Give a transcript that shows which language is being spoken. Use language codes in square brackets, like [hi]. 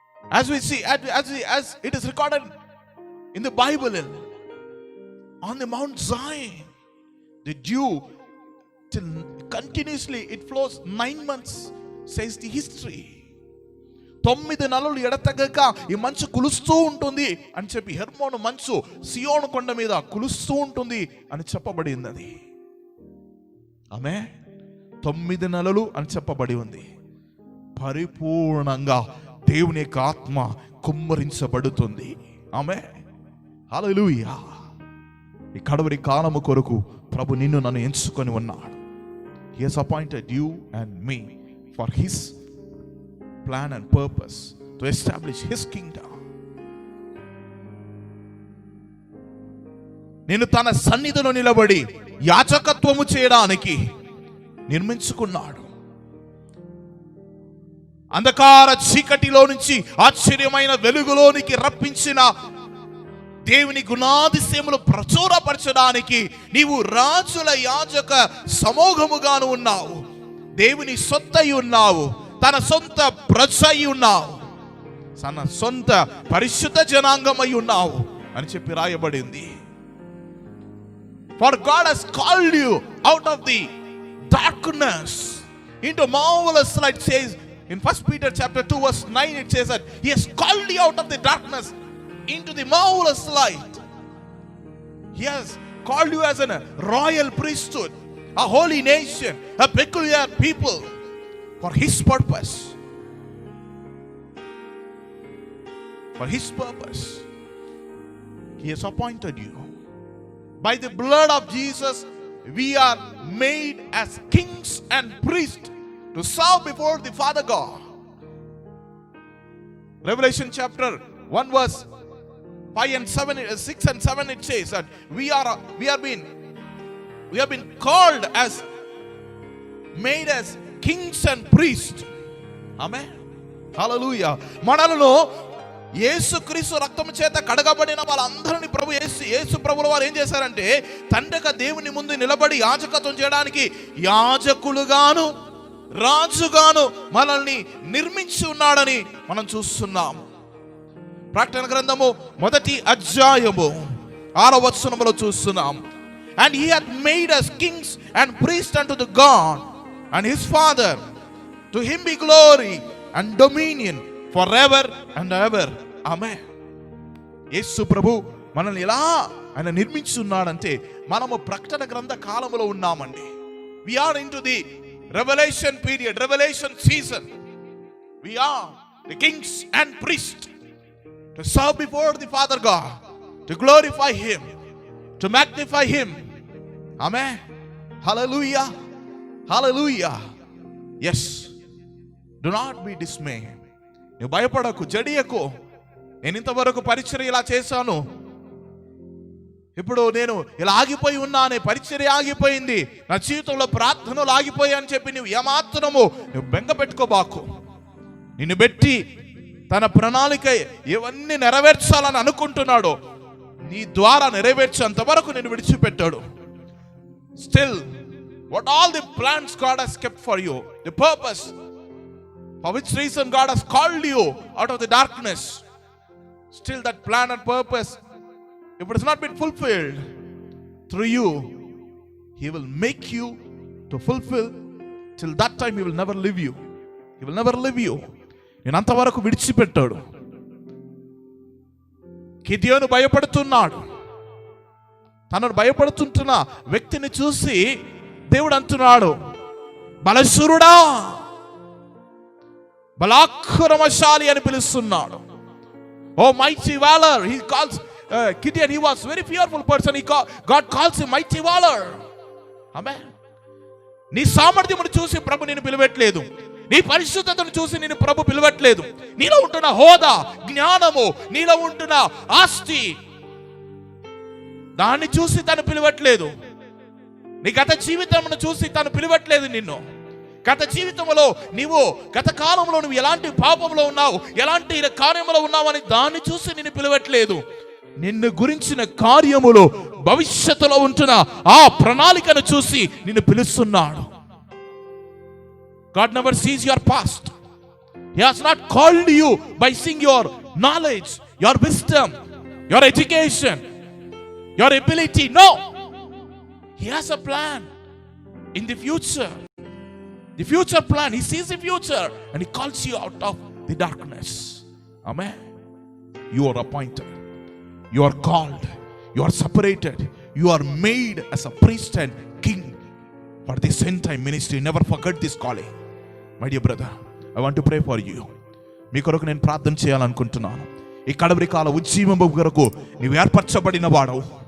[en] As we see, as it is recorded in the Bible, on the Mount Zion, the dew till continuously it flows 9 months, says the history. [te] 9 నెలలు ఎడతెగక ఈ మంచు కులుస్తూ ఉంటుంది అని చెప్పి, హెర్మోను మంచు సియోను కొండ మీద కులుస్తూ ఉంటుంది అని చెప్పబడింది. అది ఆమె 9 నెలలు అని చెప్పబడి ఉంది. పరిపూర్ణంగా దేవుని యొక్క ఆత్మ కుమ్మరించబడుతుంది. ఆమె హల్లెలూయా. ఈ కడవరి కాలము కొరకు ప్రభు నిన్ను నన్ను ఎంచుకొని ఉన్నాడు. [en] He has appointed you and me for his plan and purpose to establish his kingdom. [te] నేను తన సన్నిధిలో నిలబడి యాజకత్వము చేయడానికి నిర్మించుకున్నాడు. అంధకార చీకటిలో నుంచి ఆశ్చర్యమైన వెలుగులోనికి రప్పించిన దేవుని గుణాతిశయములు ప్రచురపరచడానికి నీవు రాజుల యాజక సమూహముగాను ఉన్నావు. దేవుని సొత్తై ఉన్నావు, తన సొంత ప్రజై ఉన్నావు, తన సొంత పరిశుద్ధ జనాంగమై ఉన్నావు అని చెప్పి రాయబడింది. [en] For God has called you out of the darkness into marvelous light. It says in 1 Peter chapter 2 verse 9, it says that he has called you out of the darkness into the marvelous light. He has called you as a royal priesthood, a holy nation, a peculiar people, for his purpose. For his purpose. He has appointed you. By the blood of Jesus, we are made as kings and priests to serve before the Father God. Revelation chapter 1 verse 5 and 7, 6 and 7, it says that we have been called as, made as kings and priests. Amen. Hallelujah. [te] మనలను యేసుక్రీస్తు రక్తము చేత కడగబడిన వాళ్ళందరినీ యేసు ప్రభుల వారు ఏం చేశారంటే, తండ్రిగా దేవుని ముందు నిలబడి యాజకత్వం చేయడానికి యాజకులుగాను రాజుగాను మనల్ని నిర్మించి ఉన్నాడని మనం చూస్తున్నాం. ప్రకటన గ్రంథము 1వ అధ్యాయము 6వ వచనములో చూస్తున్నాం. [en] And he hath made us kings and priests unto the God and his Father. To him be glory and dominion forever and ever. Amen. [te] యేసు ప్రభు మనల్ని ఎలా ఆయన నిర్మించి ఉన్నాడంటే, మనము ప్రకటన గ్రంథ కాలములో ఉన్నామండి. [en] We are into the revelation period, revelation season. We are the kings and priests to serve before the Father God, to glorify him, to magnify him. Amen. Hallelujah. Hallelujah. Yes. Do not be dismayed. [te] నువ్వు భయపడకు, జడియకు. నేను ఇంతవరకు పరిచర్య ఇలా చేశాను, ఇప్పుడు నేను ఇలా ఆగిపోయి ఉన్నానే, పరిచర్య ఆగిపోయింది, నా జీవితంలో ప్రార్థనలు ఆగిపోయాయి అని చెప్పి నువ్వు ఏమాత్రము నువ్వు బెంగ పెట్టుకోబాకు. నిన్ను పెట్టి తన ప్రణాళిక ఇవన్నీ నెరవేర్చాలని అనుకుంటున్నాడు, నీ ద్వారా నెరవేర్చేంత వరకు నేను విడిచిపెట్టాడు. [en] Still, what all the plans God has kept for you, the purpose for which reason God has called you out of the darkness, still that plan and purpose, if it has not been fulfilled through you, he will make you to fulfill. Till that time he will never leave you. He will never leave you. [te] నేను అంతవరకు విడిచిపెట్టాడు. గిద్యోను భయపడుతున్నాడు. తనను భయపడుతుంటున్న వ్యక్తిని చూసి దేవుడు అంటున్నాడు, బలశూరుడా, బలాక్రమశాలి అని పిలుస్తున్నాడు. Oh mighty valor. He calls Gideon, he was very fearful person. God calls him mighty valor. Amen. నీ సామర్థ్యమును చూసి ప్రభు నిన్ను పిలవట్లేదు, నీ పరిశుద్ధతను చూసి నిన్ను ప్రభు పిలవట్లేదు. నీలో ఉంటున్న హోదా, జ్ఞానము, నీలో ఉంటున్న ఆస్తి, దాన్ని చూసి తను పిలవట్లేదు. నీ గత జీవితమును చూసి తను పిలవట్లేదు నిన్ను. గత జీవితంలో నీవు గత కాలంలో నువ్వు ఎలాంటి పాపంలో ఉన్నావు, ఎలాంటి కార్యములో ఉన్నావు అని దాన్ని చూసి నిన్ను పిలవట్లేదు. నిన్ను గురించిన కార్యములు, భవిష్యత్తులో ఉంటున్న ఆ ప్రణాళికను చూసి నిన్ను పిలుస్తున్నాడు. [en] God never sees your past. He has not called you by seeing your knowledge, your wisdom, your education, your ability. No. He has a plan in the future. The future plan. He sees the future and He calls you out of the darkness. Amen. You are appointed. You are called. You are separated. You are made as a priest and king for this end time ministry. Never forget this calling. My dear brother, I want to pray for you. [te] మీ కొరకు నేను ప్రార్థన చేయాలనుకుంటున్నాను. ఈ కడవరి కాల ఉజ్జీవము కొరకు నీవు ఏర్పరచబడిన వాడవు.